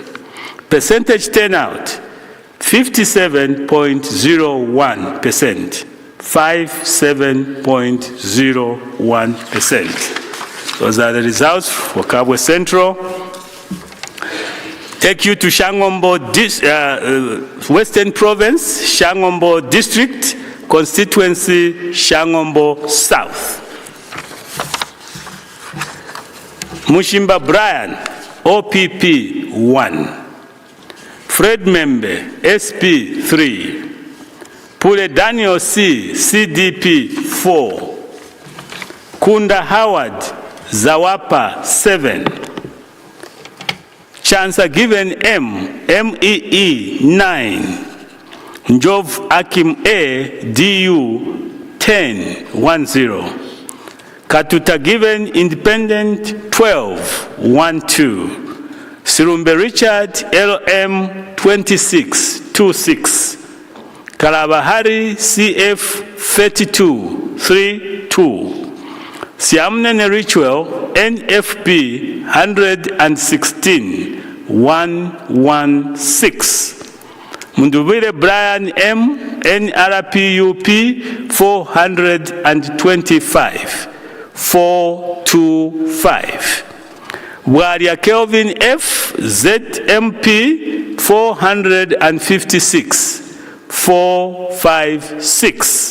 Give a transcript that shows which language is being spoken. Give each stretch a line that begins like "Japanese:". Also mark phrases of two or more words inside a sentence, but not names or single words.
English: Percentage turnout 57.01%, 57.01%. Those are the results for Kabwe Central. Take you to Shangombo, Western Province, Shangombo District, Constituency, Shangombo South. Mushimba Brian, OPP 1. Fred Membe, SP 3. Pule Daniel C, CDP 4. Kunda Howard, Zawapa 7. Chansa Given M, MEE 9. Njov Akim A, DU 10, 10. Katuta Given Independent 12, 12. Sirumbe Richard LM 26, 26. Kalabahari CF 3232. Siamnene Ritual NFP 116. Mundubire Brian M NRPUP 425. Waria Kelvin F ZMP 456.